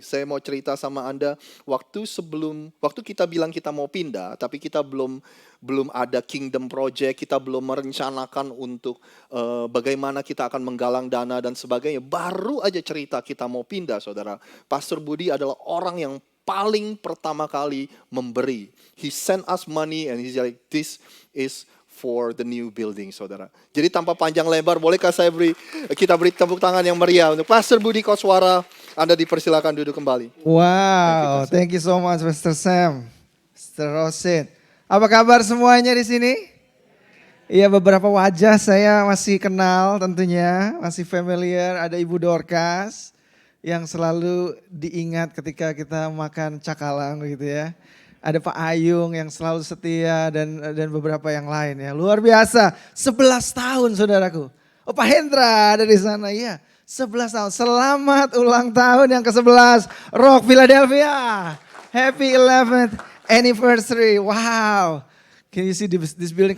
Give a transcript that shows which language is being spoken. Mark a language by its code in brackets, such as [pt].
[id] Saya mau cerita sama Anda, waktu kita bilang kita mau pindah, tapi kita belum ada kingdom project, kita belum merencanakan untuk bagaimana kita akan menggalang dana dan sebagainya. Baru aja cerita kita mau pindah, saudara. Pastor Budi adalah orang yang paling pertama kali memberi. [en] He sent us money and he's like, this is for the new building, saudara. [id] Jadi tanpa panjang lebar, bolehkah kita beri tepuk tangan yang meriah untuk Pastor Budi Koswara. Anda dipersilakan duduk kembali. [en] Wow, thank you so much Pastor Sam, Pastor Rosin. [id] Apa kabar semuanya di sini? Iya, beberapa wajah saya masih kenal tentunya, masih familiar. Ada Ibu Dorcas yang selalu diingat ketika kita makan cakalang gitu ya. Ada Pak Ayung yang selalu setia dan beberapa yang lain ya. Luar biasa, 11 tahun saudaraku. Oh Pak Hendra ada di sana, iya. 11 tahun, selamat ulang tahun yang ke-11 Rock Philadelphia. [en] Happy 11th anniversary, wow. Can you see this building?